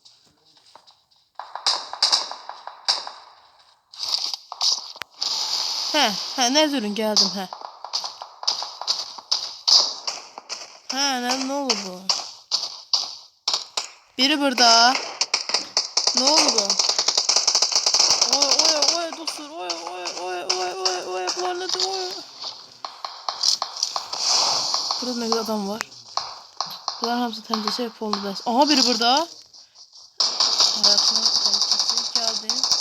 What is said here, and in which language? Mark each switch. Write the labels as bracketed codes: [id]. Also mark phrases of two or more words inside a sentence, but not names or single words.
[az] Hə, nə durun, gəldim, hə. Hə, nə oldu bu? Biri burada. [tr] Ne oldu? Oy dostlar. Oy. Lanet oy. Burada ne kadar adam var. [az] Bunlar hamısı təmizləsə hep oldu bəs. [tr] Aha biri burada. Hayatına tehlikesi geldi.